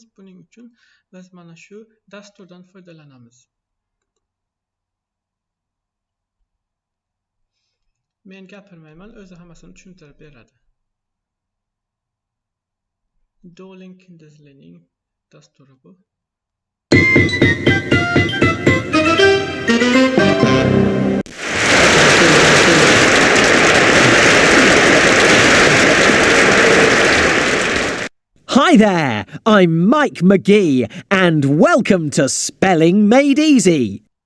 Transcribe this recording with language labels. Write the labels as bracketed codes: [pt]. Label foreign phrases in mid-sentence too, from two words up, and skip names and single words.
[uz] Buning uchun biz mana shu dasturdan foydalanamiz. Men gapirmayman, o'zi hammasini tushuntirib beradi. Dorling Kindersleyning dasturi bu. [en] Hi there, I'm Mike McGee, and welcome to Spelling Made Easy.